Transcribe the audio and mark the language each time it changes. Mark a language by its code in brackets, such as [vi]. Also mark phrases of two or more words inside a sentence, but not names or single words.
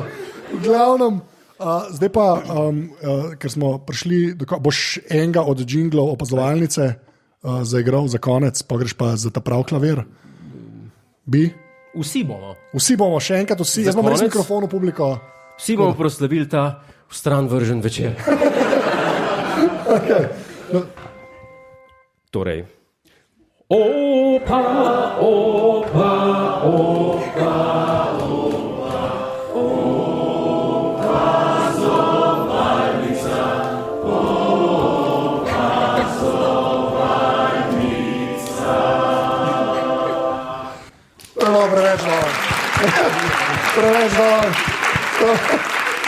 [sl] V glavnem, zdaj pa, ker smo prišli, boš enega od džinglov opazovalnice zaigral za konec, pa greš pa za ta prav klavir. Bi? Vsi bomo. Vsi bomo, še enkrat vsi. Jaz bom res mikrofon v publiko. Vsi bomo proslavili ta v stran vržen večer. Okay. No. Torej. Opa, opa, opa, opa, opa, zovalnica, opa, zovalnica. Preveč dobro.